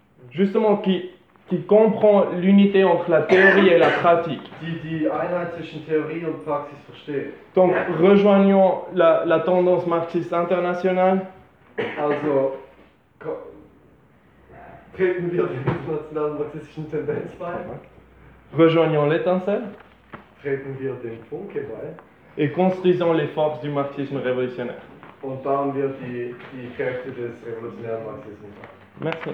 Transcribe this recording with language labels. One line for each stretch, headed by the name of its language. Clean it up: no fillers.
French: Justement, qui comprend l'unité entre la théorie et la pratique.
German: Die Einheit zwischen Theorie und Praxis versteht.
French: Donc, rejoignons la tendance marxiste internationale.
German: Also, treten wir der internationalen marxistischen Tendenz bei.
French: Rejoignons l'étincelle.
German: Treten wir den Funke bei.
French: Et construisons les forces du marxisme révolutionnaire.
German: Und bauen wir die Kräfte des revolutionären Marxismus